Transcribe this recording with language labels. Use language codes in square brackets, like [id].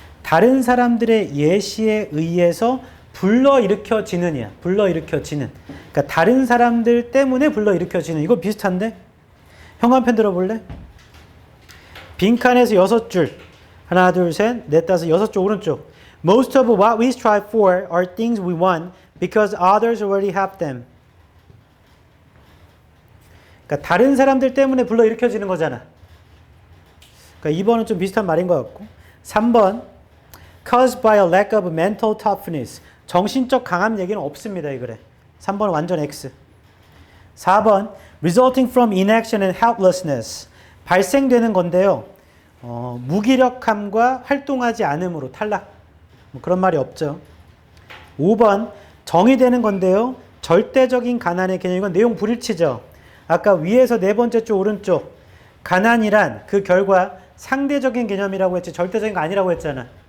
[ko] 다른 사람들의 예시에 의해서 불러일으켜지느냐, 불러일으켜지는. 그러니까 다른 사람들 때문에 불러일으켜지는. 이거 비슷한데? 형광펜 들어볼래? 빈칸에서 6줄. 하나, 둘, 셋, 넷, 다섯, 6줄 오른쪽. [en] Most of what we strive for are things we want because others already have them. [ko] 그러니까 다른 사람들 때문에 불러일으켜지는 거잖아. 그러니까 2번은 좀 비슷한 말인 것 같고. [en] 3번 caused by a lack of mental toughness. [ko] 정신적 강함 얘기는 없습니다. 이 글에. 3번은 완전 X. [en] 4번 resulting from inaction and helplessness. [ko] 발생되는 건데요. 무기력함과 활동하지 않음으로 탈락. 뭐 그런 말이 없죠. 5번 정의되는 건데요. 절대적인 가난의 개념. 이건 내용 불일치죠. 아까 위에서 네 번째 쪽 오른쪽 가난이란 그 결과 상대적인 개념이라고 했지 절대적인 거 아니라고 했잖아.